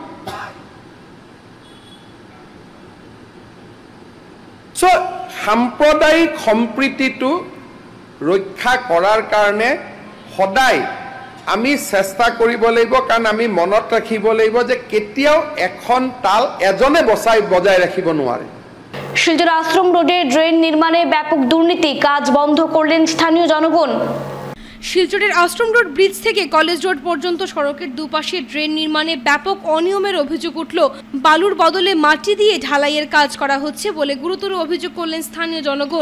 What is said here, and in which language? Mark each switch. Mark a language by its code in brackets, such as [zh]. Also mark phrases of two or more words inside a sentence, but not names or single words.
[as] সাম্প্ৰদায়িক সম্প্ৰীতিটো ৰক্ষা কৰাৰ কাৰণে সদায় আমি চেষ্টা কৰিব লাগিব, কাৰণ আমি মনত ৰাখিব লাগিব যে কেতিয়াও এখন তাল এজনে বজাই ৰাখিব নোৱাৰে। [bn] শিলচর আশ্রম রোডে ড্রেন নির্মাণে ব্যাপক দুর্নীতি, কাজ বন্ধ করলেন স্থানীয় জনগণ। শিলচরের আশ্রম রোড ব্রিজ থেকে কলেজ রোড পর্যন্ত সড়কের দুপাশে ড্রেন নির্মাণে ব্যাপক অনিয়মের অভিযোগ উঠল। বালুর বদলে মাটি দিয়ে ঢালাইয়ের কাজ করা হচ্ছে বলে গুরুতর অভিযোগ করলেন স্থানীয় জনগণ।